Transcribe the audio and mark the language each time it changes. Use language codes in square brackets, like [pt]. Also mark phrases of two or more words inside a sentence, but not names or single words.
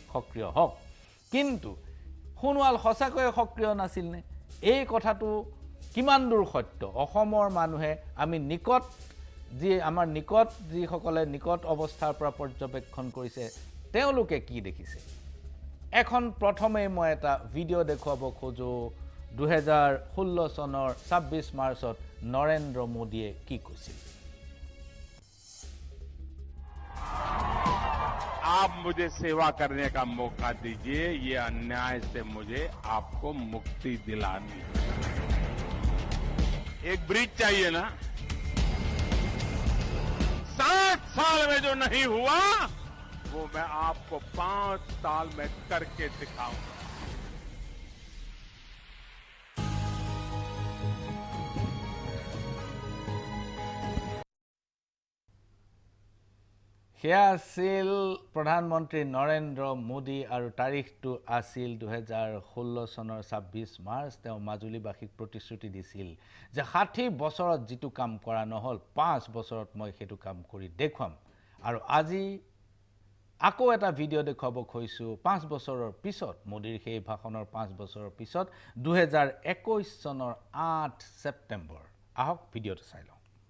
[as] সক্ৰিয় হওক কিন্তু সোণোৱাল সঁচাকৈয়ে সক্ৰিয় নাছিল নে এই কথাটো কিমান দূৰ সত্য অসমৰ মানুহে আমি নিকট যি আমাৰ নিকট যিসকলে নিকট অৱস্থাৰ পৰা পৰ্যবেক্ষণ কৰিছে তেওঁলোকে কি দেখিছে এখন প্ৰথমে মই এটা ভিডিঅ' দেখুৱাব খোজো 2016 চনৰ 26 মাৰ্চত নৰেন্দ্ৰ মোদীয়ে কি কৈছিল [hi] आप मुझे सेवा करने का मौका दीजिए ये अन्याय से मुझे आपको मुक्ति दिलानी है एक ब्रिज चाहिए ना 7 साल में जो नहीं हुआ वो मैं आपको 5 साल में करके दिखाऊंगा [as] সেয়া আছিল প্ৰধানমন্ত্ৰী নৰেন্দ্ৰ মোদী আৰু তাৰিখটো আছিল 2016 চনৰ 26 মাৰ্চ তেওঁ মাজুলীবাসীক প্ৰতিশ্ৰুতি দিছিল যে 60 বছৰত যিটো কাম কৰা নহল 5 বছৰত মই সেইটো কাম কৰি দেখুৱাম আৰু আজি আকৌ এটা ভিডিঅ' দেখুৱাব কৈছো 5 বছৰৰ পিছত মোদীৰ সেই ভাষণৰ 5 বছৰৰ পিছত 2021 চনৰ 8 ছেপ্টেম্বৰ আহক ভিডিঅ'টো চাই লওঁ